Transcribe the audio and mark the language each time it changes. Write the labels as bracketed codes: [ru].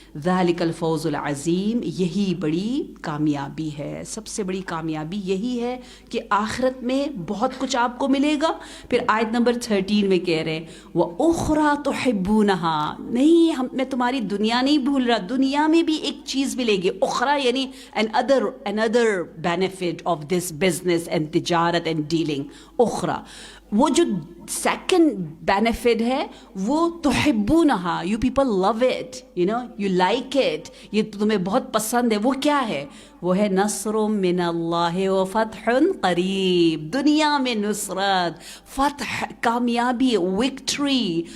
[ar] ذالک الفوز العظیم, [ur] یہی بڑی کامیابی ہے, سب سے بڑی کامیابی یہی ہے کہ آخرت میں بہت کچھ آپ کو ملے گا. پھر آیت نمبر 13 میں کہہ رہے ہیں [ar] وَأُخْرَى تُحِبُّونَهَا, [ur] نہیں میں تمہاری دنیا نہیں بھول رہا, دنیا میں بھی ایک چیز ملے گی. اخرى یعنی [en] another benefit of this business and تجارت and dealing. [ur] اخرى وہ جو سیکنڈ بینیفٹ ہے وہ تحبونہا, [en] you people love it, you like it, [ur] یہ تمہیں بہت پسند ہے. وہ کیا ہے؟ وہ ہے [ar] نصر من اللہ و فتح قریب. [ur] دنیا میں نصرت, فتح, کامیابی, وکٹری.